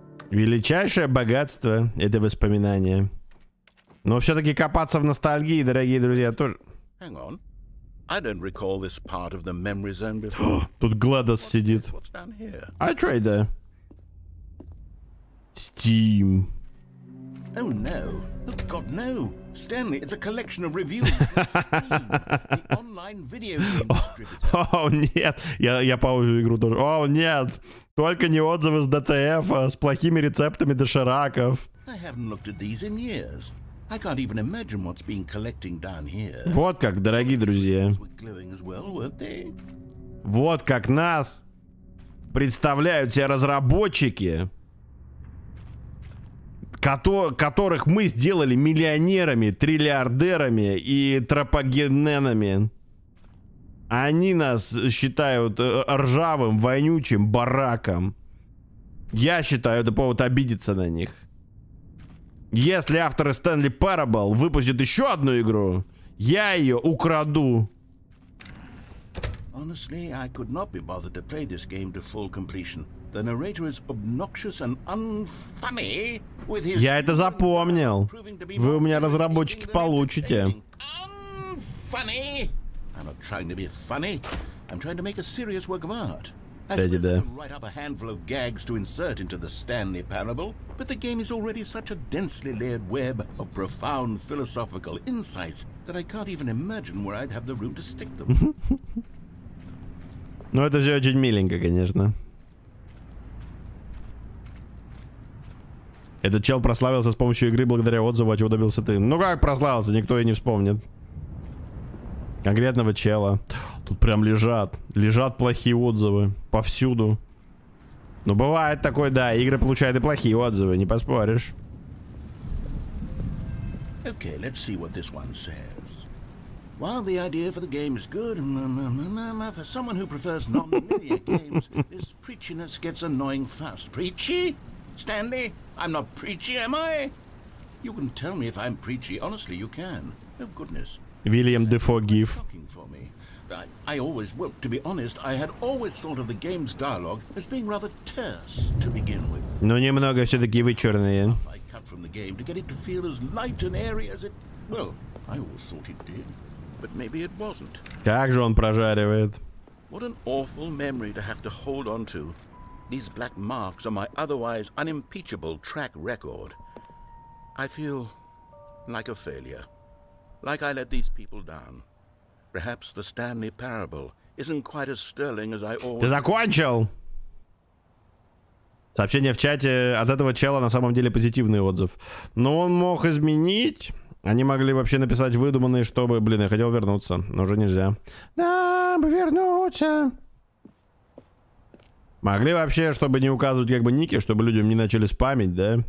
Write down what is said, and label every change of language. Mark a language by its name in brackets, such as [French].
[Russian] Величайшее богатство — это воспоминания. Но все-таки копаться в ностальгии, дорогие друзья, тоже... [English] Hang on. I don't recall this part of the memory zone before. [Russian] Тут Гладос сидит. [English] What's down here? [Russian] А что это? [English] Steam. Oh no. Oh God, no. Stanley, it's a collection of reviews from Steam, the online video game distributor. [Russian] О, нет. Я паузу игру тоже. О, нет. Только не отзывы с ДТФ с плохими рецептами дошираков. [English] I haven't looked at these in years. I can't even imagine what's been collecting down here. [Russian] Вот как, дорогие друзья. [English] Glowing as well, weren't they? [Russian] Вот как нас представляют себе разработчики, которых мы сделали миллионерами, триллиардерами и тропогененами. Они нас считают ржавым, вонючим бараком. Я считаю, это повод обидеться на них. Если авторы Stanley Parable выпустят еще одну игру, я ее украду. [English] Honestly, I could not be bothered to play this game to full completion. The narrator is obnoxious and unfunny with his... [Russian] Я это запомнил. Вы у меня, разработчики, получите. [English] Unfunny? I'm not trying to be funny. I'm trying to make a serious work of art. I [Russian] Кстати, [English] suppose [Russian] да. [English] I can write up a handful of gags to insert into the Stanley Parable, but the game is already such a densely layered web of profound philosophical insights that I can't even imagine where I'd have the room to stick them. [Russian] Ну, это же очень миленько, конечно. Этот чел прославился с помощью игры благодаря отзыву, а чего добился ты. Ну как прославился, никто и не вспомнит. Конкретного чела. Тут прям лежат плохие отзывы. Повсюду. Ну бывает такое, да, игры получают и плохие отзывы, не поспоришь. [English] Okay, let's see what this one says. While the idea for the game is good, for someone who prefers non-linear games, this preachiness gets annoying fast. Preachy? Stanley? I'm not preachy, am I? You can tell me if I'm preachy. Honestly, you can. Oh, goodness. William Defoe GIF. Shocking for me. Well, to be honest, I had always thought of the game's dialogue as being rather terse to begin with. [Russian] Но немного все-таки вычурные. [English] I cut from the game to get it to feel as light and airy as it... Well, I always thought it did. But maybe it wasn't. [Russian] Как же он прожаривает. [English] What an awful memory to have to hold on to. These black marks on my otherwise unimpeachable track record. I feel like a failure. Like I let these people down. Perhaps the Stanley Parable isn't quite as sterling as I always... [Russian] Ты закончил? Сообщение в чате от этого чела на самом деле позитивный отзыв. Но он мог изменить. Они могли вообще написать выдуманные, чтобы... Блин, я хотел вернуться, но уже нельзя. Да, бы вернуться. Могли вообще, чтобы не указывать как бы ники, чтобы людям не начали спамить, да?